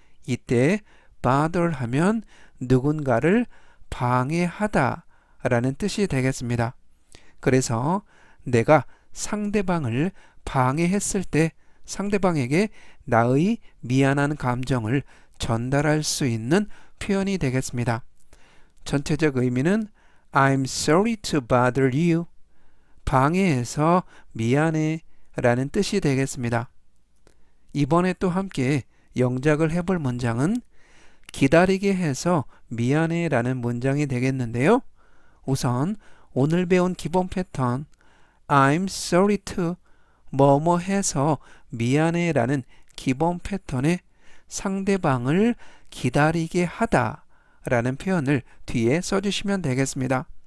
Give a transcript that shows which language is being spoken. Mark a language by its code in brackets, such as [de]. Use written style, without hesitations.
[ko] 이때 bother 하면 누군가를 방해하다 라는 뜻이 되겠습니다. 그래서 내가 상대방을 방해했을 때 상대방에게 나의 미안한 감정을 전달할 수 있는 표현이 되겠습니다. 전체적 의미는 [en] I'm sorry to bother you. [ko] 방해해서 미안해 라는 뜻이 되겠습니다. 이번에 또 함께 영작을 해볼 문장은 기다리게 해서 미안해 라는 문장이 되겠는데요. 우선 오늘 배운 기본 패턴 [en] I'm sorry to [ko] 뭐뭐 해서 미안해 라는 기본 패턴의 상대방을 기다리게 하다 라는 표현을 뒤에 써주시면 되겠습니다.